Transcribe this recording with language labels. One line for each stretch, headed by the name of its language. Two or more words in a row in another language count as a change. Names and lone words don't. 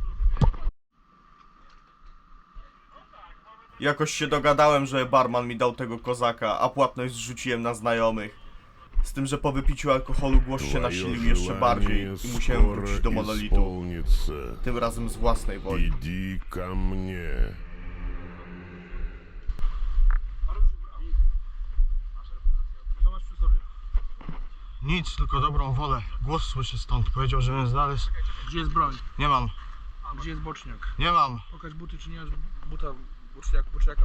Polish: Jakoś się dogadałem, że barman mi dał tego kozaka, a płatność zrzuciłem na znajomych. Z tym, że po wypiciu alkoholu głos się nasilił jeszcze bardziej i musiałem wrócić do Monolitu. Tym razem z własnej woli.
Russian: Иди ко мне.
Polish: Nic, tylko dobrą wolę. Głos słyszę stąd. Powiedział, żebym znalazł. Gdzie jest broń? Nie mam. Gdzie jest boczniak? Nie mam. Pokaż buty, czy nie masz buta, boczniaka.